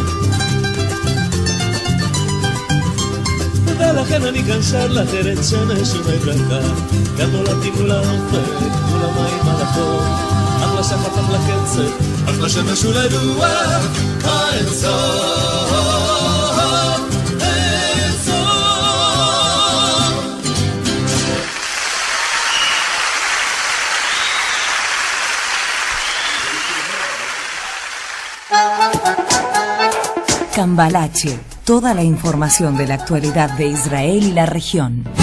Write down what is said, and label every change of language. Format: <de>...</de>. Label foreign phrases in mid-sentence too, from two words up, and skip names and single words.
<he>ולכן אני כאן שר לך ארץ שמש ומברכה, כאן נולדתי מול האופק, מול המים על החור. אחלה שחף, אחלה קצב, אחלה שמש ולרוח האינסוף, האינסוף.</he> <es>Cambalache, toda la información de la actualidad de Israel y la región.</es>